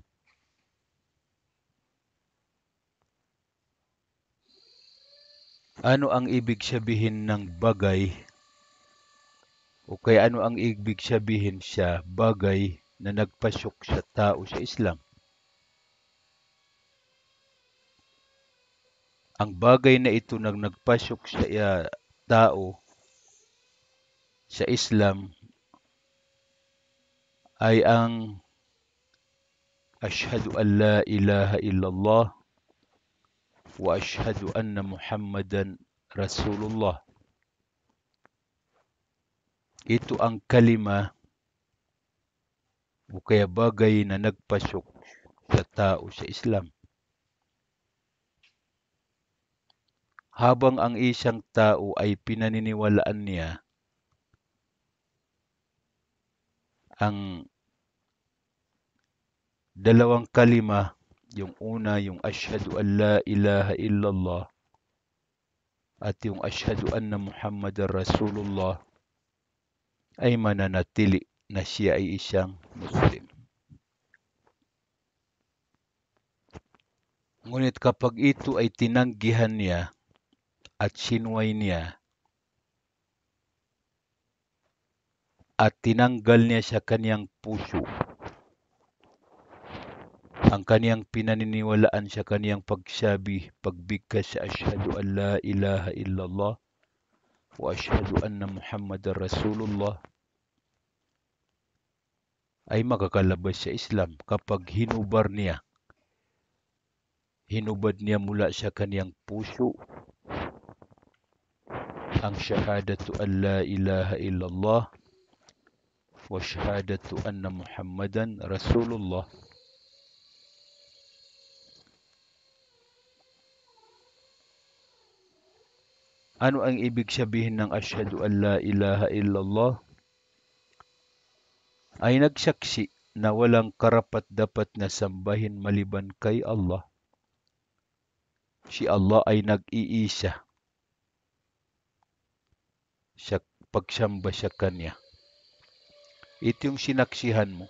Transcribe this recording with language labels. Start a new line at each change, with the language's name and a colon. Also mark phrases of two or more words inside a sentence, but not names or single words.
Filipino: Ano ang ibig sabihin ng bagay o kaya ano ang ibig sabihin sa bagay na nagpasok sa tao sa Islam? Ang bagay na ito na nagpasok sa tao sa Islam ay ang
Arabic: أشهد أن لا إله إلا الله وأشهد أن محمدا رسول الله.
Filipino: Ito ang kalima o kaya bagay na nagpasok sa tao sa Islam. Habang ang isang tao ay pinaniniwalaan niya ang dalawang kalima, yung una, yung
Arabic: أشهد أن لا إله إلا الله
Filipino: at yung
Arabic: أشهد أن محمدا رسول الله,
Filipino: ay mananatili na siya ay isang Muslim. Ngunit kapag ito ay tinanggihan niya at sinuway niya at tinanggal niya sa kaniyang puso ang kaniyang pinaniniwalaan sa kaniyang pagbigkas sa
Arabic: أشهد أن لا إله إلا الله وأشهد أن محمدا رسول الله
Filipino: ay makakalabas sa Islam kapag hinubad niya mula sa kaniyang puso ang
Arabic: شهادة أن لا إله إلا الله وشهادة أن محمدا رسول الله.
Filipino: Ano ang ibig sabihin ng
Arabic: أشهد أن لا إله إلا الله?
Filipino: Ay nagsaksi na walang karapat-dapat na sambahin maliban kay Allah. Si Allah ay nag-iisa sa pagsamba sa Kanya. Ito yung sinaksihan mo.